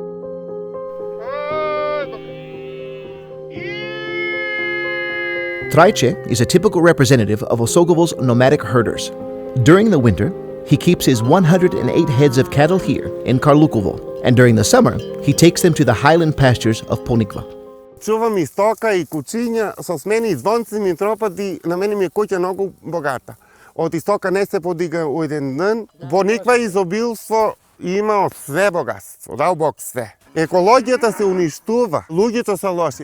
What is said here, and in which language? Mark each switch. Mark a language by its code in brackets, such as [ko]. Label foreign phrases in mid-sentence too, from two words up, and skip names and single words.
[en] Traice is a typical representative of OSOGOVA's nomadic herders. During the winter, he keeps his 108 heads of cattle here in Karlukovo, and during the summer, he takes them to the highland pastures of Ponikva. [mk] Чувам и стока и кучиња, со мене извонци ми тропат и на мене ми е куќа многу богата. Од истока не се подига у еден ден. Пониква изобилство има од све богатство, дал Бог све. Екологијата се уништува, луѓето се лоши.